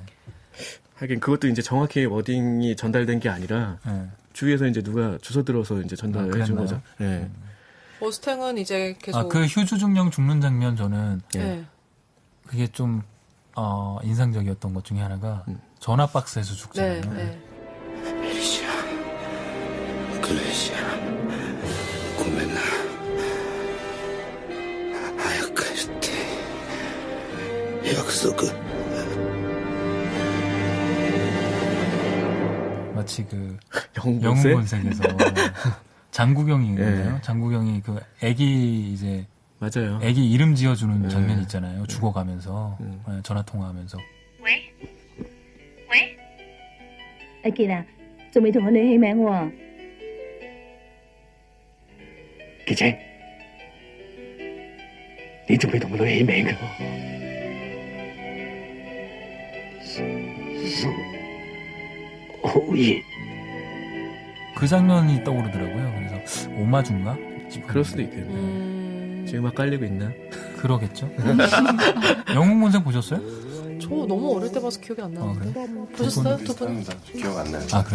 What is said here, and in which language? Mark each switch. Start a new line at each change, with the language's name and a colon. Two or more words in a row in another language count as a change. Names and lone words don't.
Korean: 하긴 그것도 이제 정확히 워딩이 전달된 게 아니라 네. 주위에서 이제 누가 주워 들어서 이제 전달해 준 그랬나요? 거죠. 네. 머스탱은 이제 계속. 아, 그 휴즈 중령 죽는 장면 저는 네. 그게 좀 인상적이었던 것 중에 하나가 전화 박스에서 네, 죽잖아요. 네.
Japanese: エリシアグレイシアごめんな早く帰って約束
Korean: 마치 그 영웅본색? 영웅본색에서 장국영이거든요. 네. 장국영이 그 애기 이제 맞아요. 애기 이름 지어주는 네. 장면 있잖아요. 죽어가면서 전화 통화하면서.
Cantonese: 喂喂，阿杰啊，仲未同我女起名喎。傑姐你仲未同個女起名㗎好熱
Korean: 그 장면이 떠오르더라고요. 그래서 오마주인가? 싶었는데. 그럴 수도 있겠네. 지금 막 깔리고 있나? 그러겠죠. 영웅본색 보셨어요? 저 너무 어릴 때 봐서 기억이 안 나는데. 보셨어요? 두 분? 비슷합니다. 기억 안 나요. 아 그래요?